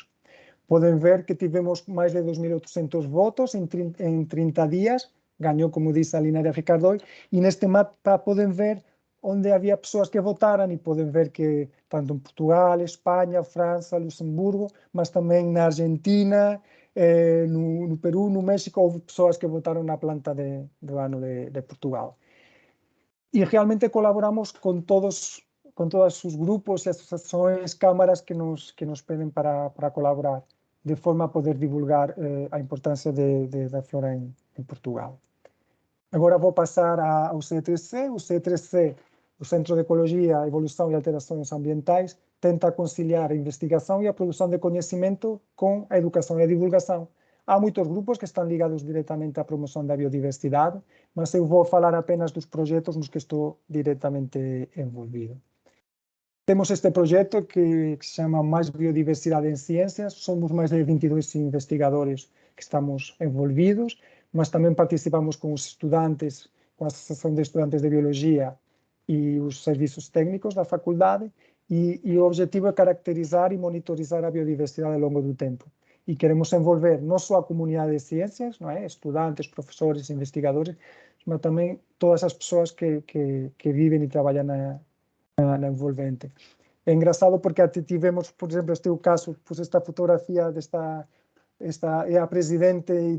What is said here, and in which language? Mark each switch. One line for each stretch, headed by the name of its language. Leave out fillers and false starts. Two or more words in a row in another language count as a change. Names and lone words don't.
Galician: Poden ver que tivemos máis de 2.800 votos en 30 días, gañou, como dice a linaria Ricardoi, e neste mapa poden ver onde había persoas que votaran e poden ver que tanto en Portugal, España, França, Luxemburgo, mas tamén na Argentina, no Perú, no México, houve persoas que votaron na planta do ano de Portugal. E realmente colaboramos con todos os grupos e asociações, cámaras que nos peden para colaborar, de forma a poder divulgar a importancia da flora en Portugal.
Portuguese: Agora vou passar ao C3C. O C3C, o Centro de Ecologia, Evolução e Alterações Ambientais, tenta conciliar a investigação e a produção de conhecimento com a educação e a divulgação.
Galician: Há moitos grupos que están ligados directamente á promoción da biodiversidade, mas eu vou falar apenas dos proxectos nos que estou directamente envolvido. Temos este proxecto que se chama Mais Biodiversidade en Ciencias. Somos máis de 22 investigadores que estamos envolvidos, mas tamén participamos con os estudantes, con a Asociación de Estudantes de Biología e os servizos técnicos da facultade, e o objetivo é caracterizar e monitorizar a biodiversidade ao longo do tempo.
Portuguese: e queremos envolver não só a comunidade de ciências, não é? Estudantes, professores, investigadores, mas também todas as pessoas que vivem e trabalham na envolvente. É engraçado porque até tivemos, por exemplo, este é o caso, pus esta fotografia esta é a presidente